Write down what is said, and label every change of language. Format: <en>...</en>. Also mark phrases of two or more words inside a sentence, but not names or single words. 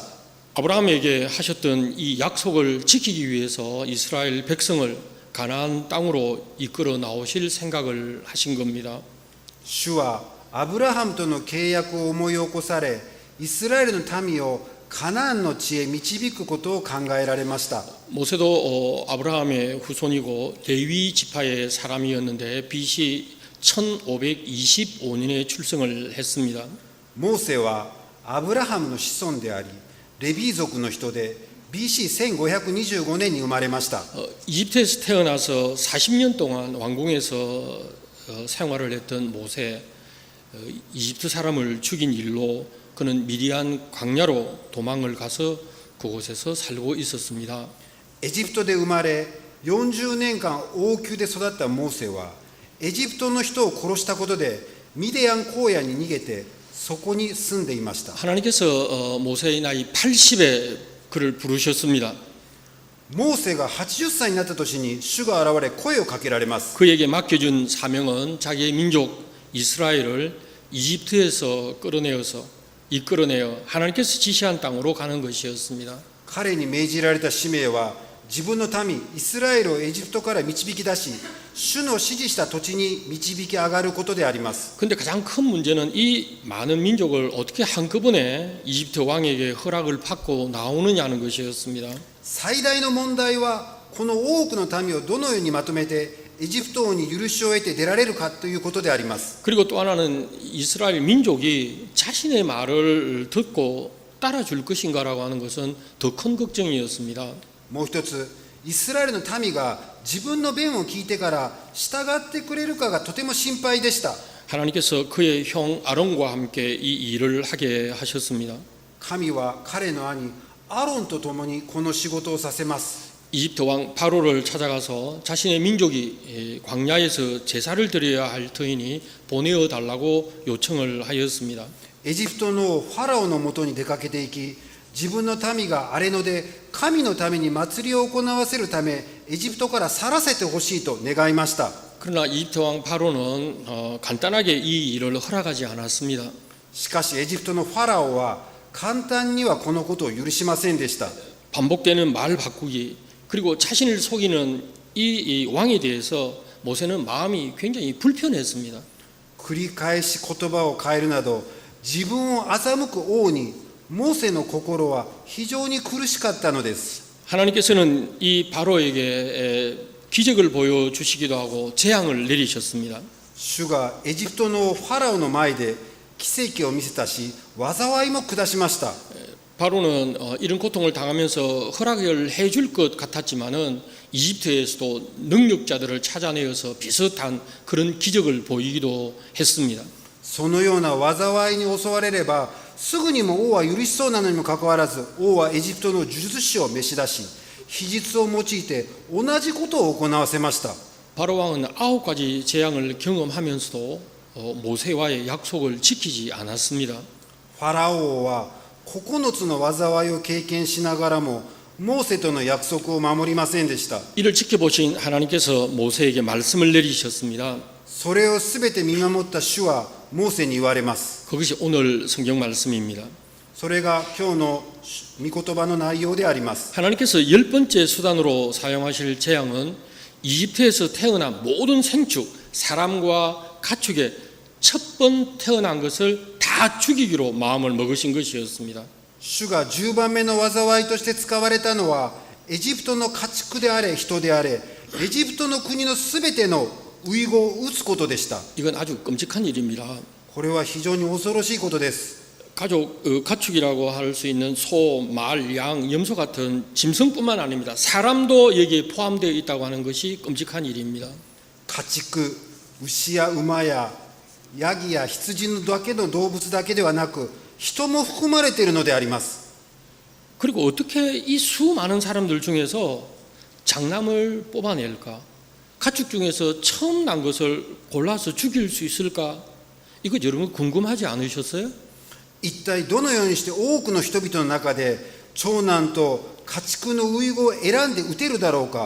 <ko>아브라함에게 하셨던 이 약속을 지키기 위해서 이스라엘 백성을 가나안 땅으로 이끌어 나오실 생각을 하신 겁니다.</ko> <ja>主はアブラハムとの契約を思い起こされ、イスラエルの民をカナンの地へ導くことを考えられました。</ja> <ko>모세도 아브라함의 후손이고 레위 지파의 사람이었는데 BC 1525년에 출생을 했습니다.</ko> <ja>モーセはアブラハムの子孫であり、レビー族の人で BC1525年に生まれました。</ja> <ko>이집트에서 태어나서 40년 동안 왕궁에서 생활을 했던 모세, 이집트 사람을 죽인 일로 그는 미디안 광야로 도망을 가서 그곳에서 살고 있었습니다.</ko> <ja>エジプトで生まれ40年間王宮で育ったモーセはエジプトの人を殺したことでミディアン荒野に逃げてそこに住んでいました。</ja> <ko>하나님께서 모세의 나이 80에 그를 부르셨습니다.</ko> <ja>モーセが80歳になった年に主が現れ声をかけられます。</ja> <ko>그에게 맡겨준 사명은 자기의 민족 이스라엘을 이집트에서 이끌어내어 하나님께서 지시한 땅으로 가는 것이었습니다.</ko> <ja>彼に命じられた使命は自分の民イスラエルをエジプトから導き出し、主の指示した土地に導き上がることであります。</ja> <ko>그런데 가장 큰 문제는 이 많은 민족을 어떻게 한꺼번에 이집트 왕에게 허락을 받고 나오느냐는 것이었습니다.</ko> <ja>最大の問題はこの多くの民をどのようにまとめてエジプト王に許しを得て出られるかということであります。</ja> <ko>그리고 또 하나는 이스라엘 민족이 자신의 말을 듣고 따라줄 것인가라고 하는 것은 더 큰 걱정이었습니다.</ko> <ja>もう一つ、イスラエルの民が自分の弁を聞いてから従ってくれるかがとても心配でした。</ja> <ko>하나님께서 그의 형 아론과 함께 이 일을 하게 하셨습니다.</ko> <ja>神は彼の兄アロンと共にこの仕事をさせます。</ja> <ko>이집트 왕 바로를 찾아가서 자신의 민족이 광야에서 제사를 드려야 할 터이니 보내어 달라고 요청을 하였습니다.</ko> <ja>エジプトのファラオのもとに出かけていき、自分の民が荒れ野で神のために祭りを行わせるためエジプトから去らせてほしいと願いました。</ja> <ko>그러나 이집트 왕 바로는 간단하게 이 일을 허락하지 않았습니다.</ko> <ja>しかしエジプトのファラオは簡単にはこのことを許しませんでした。</ja> <ko>반복되는 말 바꾸기 그리고 자신을 속이는 이 왕에 대해서 모세는 마음이 굉장히 불편했습니다.</ko> <ja>繰り返し言葉を変えるなど自分を欺く王にモーセの心は非常に苦しかったのです。</ja> <ko>하나님께서는 이 바로에게 기적을 보여주시기도 하고 재앙을 내리셨습니다.</ko> <ja>主がエジプトのファラオの前で奇跡を見せたし、災いも下しました。</ja> <ko>바로는 이런 고통을 당하면서 허락을 해줄 것 같았지만은 이집트에서도 능력자들을 찾아내어서 비슷한 그런 기적을 보이기도 했습니다.</ko> <ja>そのような災いに襲われれば、すぐにも王は許しそうなのにもかかわらず、王はエジプトの呪術師を召し出し、秘術を用いて同じことを行わせました。</ja> <ko>바로 왕은 9가지 재앙을 경험하면서도 모세와의 약속을 지키지 않았습니다.</ko> <ja>ファラオ王は9つの災いを経験しながらも、モーセとの約束を守りませんでした。</ja> <ko>이를 지켜보신 하나님께서 모세에게 말씀을 내리셨습니다.</ko> <ja>それをすべて見守った主はモーセに言われます。</ja> <ko>그것이 오늘 성경 말씀입니다.</ko> <ja>それが今日の御言葉の内容であります。</ja> <ko>하나님께서 10번째 수단으로 사용하실 재앙은 이집트에서 태어난 모든 생축, 사람과 가축의 첫 번 태어난 것을 다 죽이기로 마음을 먹으신 것이었습니다.</ko> <ja>主が10番目の災いとして使われたのは、エジプトの家畜であれ人であれ、エジプトの国のすべての遺語を打つことでした。</ja> <ko>이건 아주 끔찍한 일입니다.</ko> <ja>これは非常に恐ろしいことです。</ja> <ko>가축이라고 할 수 있는 소, 말, 양, 염소 같은 짐승뿐만 아닙니다. 사람도 여기에 포함되어 있다고 하는 것이 끔찍한 일입니다.</ko> <ja>家畜、牛や馬やヤギや羊だけの動物だけではなく、人も含まれているのであります。</ja> <ko>그리고 어떻게 이 수많은 사람들 중에서 장남을 뽑아낼까? 가축 중에서 처음 난 것을 골라서 죽일 수 있을까? 이거 여러분 궁금하지 않으셨어요?</ko> <ja>一体どのようにして多くの人々の中で長男と家畜の遺語を選んで打てるだろうか。</ja>